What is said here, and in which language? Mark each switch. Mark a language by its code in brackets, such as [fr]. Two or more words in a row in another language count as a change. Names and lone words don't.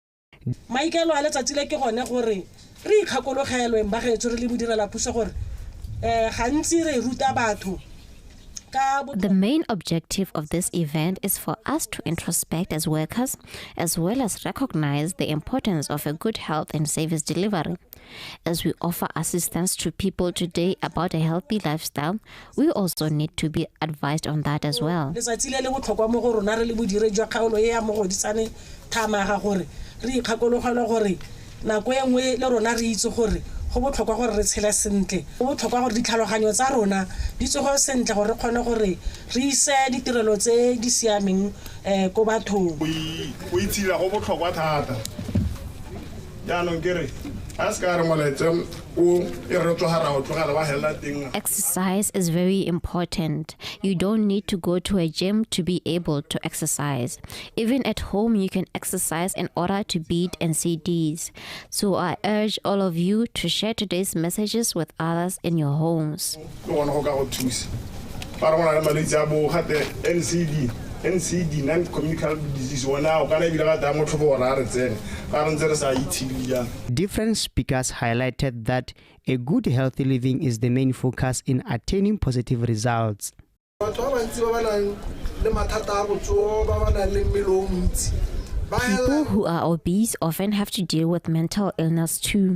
[en] The main objective of this event is for us to introspect as workers, as well as recognize the importance of a good health and service delivery. As we offer assistance to people today about a healthy lifestyle, we also need to be advised on that as well. [tn] Go botlhokwa gore re tshela sentle go botlhokwa gore ditlhaloganyo tsa rona di tsogo sentle gore re kgone gore re ise ditirelo tse di siameng go bathong go itshila go botlhokwa thata jaanong ke re [en] exercise is very important. You don't need to go to a gym to be able to exercise. Even at home, you can exercise in order to beat NCDs. So I urge all of you to share today's messages with others in your homes. [tn] ba re gona le malwetse a bo gate NCD [en] non-communicable disease [tn] wona o kana ebile ga ta motho bo ra re tsene ga re ntse re sa itshile jang. [en] Different speakers highlighted that a good healthy living is the main focus in attaining positive results. People who are obese often have to deal with mental illness too.